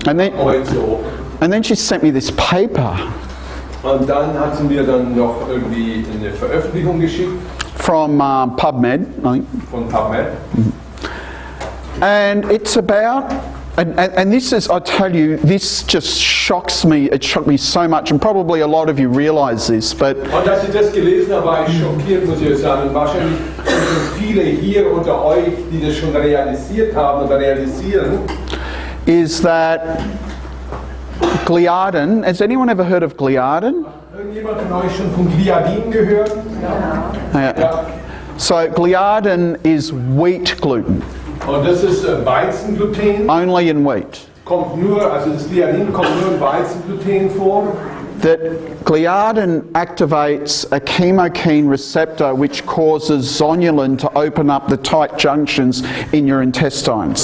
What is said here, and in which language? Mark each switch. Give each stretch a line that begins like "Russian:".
English: And then she sent me this paper.
German: Und dann hat sie mir dann noch irgendwie eine Veröffentlichung geschickt.
English: From PubMed, I think.
German: Von PubMed.
English: And it's about, and this is, I tell you, this just shocks me. It shocked me so much, and probably a lot of you realise this, but.
German: Und als ich das gelesen habe, war ich schockiert, muss ich sagen. Und wahrscheinlich sind viele hier unter euch, die das schon realisiert haben oder realisieren.
English: Is that Gliadin, has anyone ever heard of Gliadin?
German: Irgendjemand von euch schon von Gliadin gehört? Ja.
English: So Gliadin is wheat gluten.
German: Und das ist Weizengluten.
English: Only in wheat.
German: Das Gliadin kommt nur in Weizengluten vor.
English: That Gliadin activates a chemokine receptor which causes zonulin to open up the tight junctions in your intestines.